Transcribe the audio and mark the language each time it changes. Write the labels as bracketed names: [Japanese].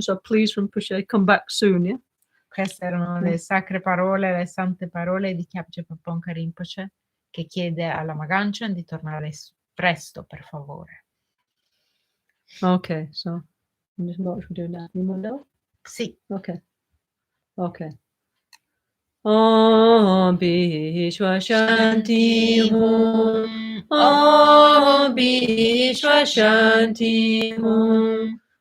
[English] So please, Rinpoche, come back soon, yeah? [Italian] Queste erano le sacre parole, le sante parole di Kyabje Pabonka Rinpoche, che chiede alla Lama Gangchen di tornare presto, per favore. [English] Okay, so what should we do now? You want to know? [Italian] Sì. [English] Okay. Okay. Om Bishwa Shanti Hum. [Sanskrit] Om Bishwa Shanti Hum.